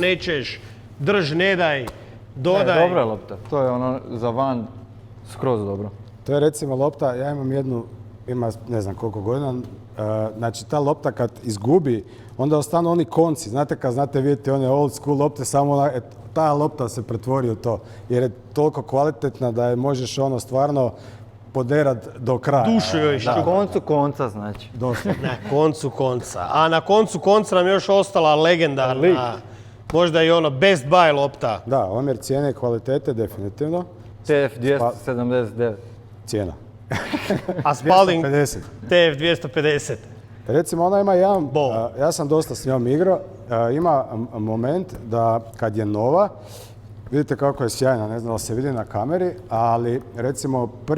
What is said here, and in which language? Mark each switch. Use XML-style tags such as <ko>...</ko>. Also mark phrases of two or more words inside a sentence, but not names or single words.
<hr>Nećeš, drž, ne daj, dodaj. Dobra je lopta, to je za van skroz dobro. To je recimo lopta, ja imam jednu, ima ne znam koliko godina, znači ta lopta kad izgubi, onda ostanu oni konci. Znate kad znate vidjeti one</hr> <en>old school</en> <hr>lopte, samo ta lopta se pretvori u to. Jer je toliko kvalitetna da je možeš stvarno poderat do kraja. Dušu joj Na koncu konca znači. Doslovno. Na koncu konca. A na koncu konca nam još ostala legendarna, možda i</hr> <en>best buy</en> <hr>lopta. Da, omjer cijene i kvalitete definitivno. TF 279. Cijena. A Spalding 250. TF 250. Recimo ona ima jedan, ja sam dosta s njom igrao, ima moment da kad je nova, vidite kako je sjajna, ne znam da se vidi na kameri, ali recimo prvi...</hr>